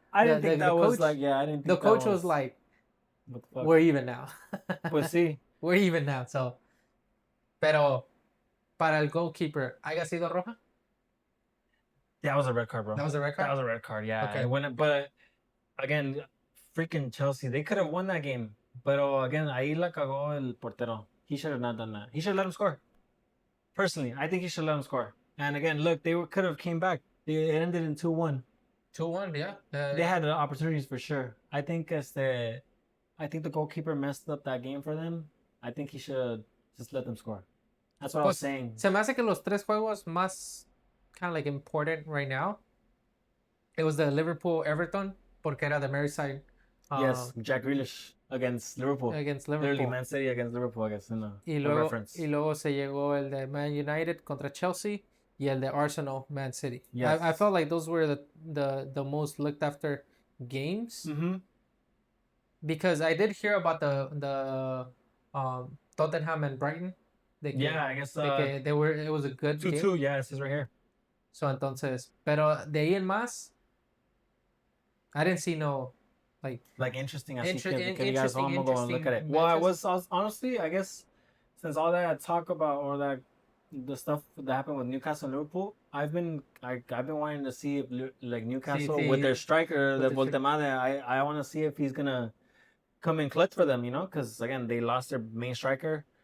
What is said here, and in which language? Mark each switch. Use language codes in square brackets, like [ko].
[en] I didn't think that was like, yeah, I didn't think the coach was like, we're even now. [es] Pues sí. [en] We're even now, so. [es] Pero para el goalkeeper, ¿haya sido roja? [en] That was a red card, bro. That was a red card? That was a red card, yeah. Okay. But again, freaking Chelsea, they could have won that game. But again, [es] ahí la cagó el portero. [en] He should have not done that. He should have let him score. Personally, I think he should let him score. And again, look, they could have came back. It ended in 2-1. 2-1, yeah. They had opportunities for sure. I think the goalkeeper messed up that game for them. I think he should just let them score. That's what I was saying. [es] Se me hace que los tres juegos más [en] kind of like important right now. It was the Liverpool-Everton, [es] porque era [en] the Merseyside. Yes, Jack Grealish against Liverpool. Literally, Man City against Liverpool, I guess, in the reference. [es] Y luego se llegó el de Man United contra Chelsea y el de Arsenal, Man City. [en] Yes. I felt like those were the most looked after games. Mm-hmm. Because I did hear about the Tottenham and Brighton. I guess it was a good 2-2, game. yeah, it says right here. [es] So entonces, pero de ahí en más, [en] I didn't see no like interesting. I'm gonna go and look at it. Well, I was honestly, I guess, since all that talk about or that the stuff that happened with Newcastle and Liverpool, I've been wanting to see if like Newcastle with their striker, the Voltemade, I want to see if he's gonna come in clutch for them, because again they lost their main striker.